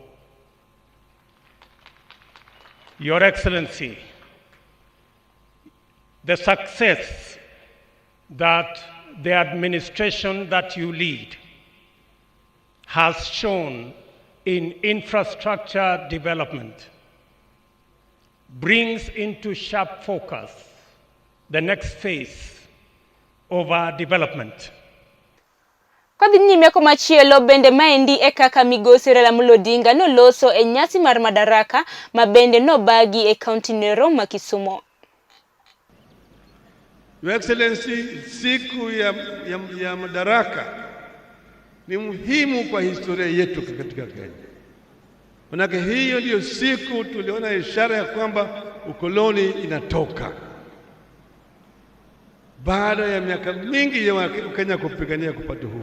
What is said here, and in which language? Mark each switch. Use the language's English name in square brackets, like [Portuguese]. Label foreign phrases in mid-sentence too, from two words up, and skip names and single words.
[English] Your Excellency, the success that the administration that you lead has shown in infrastructure development brings into sharp focus the next phase of our development. [Luo (Kenya and Tanzania)] Kadhi nyime komachielo bende maendi e kaka Migosi Odinga noloso e nyasi mar Madaraka ma bende nobagi e kaunti ma Kisumu. [English] Your Excellency, [Swahili] siku ya Madaraka ni muhimu kwa historia yetu katika Kenya. Manake hiyo ndio siku tuliona ishara ya kwamba ukoloni inatoka. Baada ya miaka mingi ya Kenya kupigania kupata uhuru.